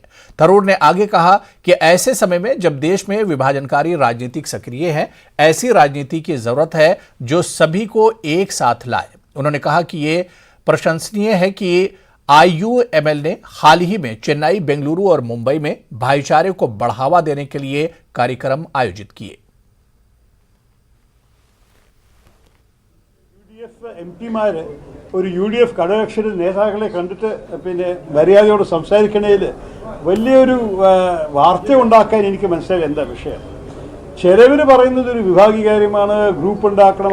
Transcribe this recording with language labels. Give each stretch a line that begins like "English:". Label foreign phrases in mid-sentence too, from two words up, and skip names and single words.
Hindi: थरूर ने आगे कहा कि ऐसे समय में जब देश में विभाजनकारी राजनीतिक सक्रिय है, ऐसी राजनीति की जरूरत है जो सभी को एक साथ लाए। उन्होंने कहा कि यह प्रशंसनीय है कि आईयूएमएल ने हाल ही में चेन्नई, बेंगलुरु और मुंबई में भाईचारे को बढ़ावा देने के लिए कार्यक्रम आयोजित किए।
Malayalam: എംപിമാര് ഒരു UDF ഘടകകക്ഷി നേതാക്കളെ കണ്ടിട്ട് പിന്നെ മര്യാദയോട് സംസാരിക്കണേൽ വലിയൊരു വാർത്ത ഉണ്ടാക്കാൻ എനിക്ക് മനസ്സിലായി എന്താ വിഷയം. ചിലവർ പറയുന്നത് ഒരു വിഭാഗീകാര്യമാണ്, ഗ്രൂപ്പ് ഉണ്ടാക്കണം.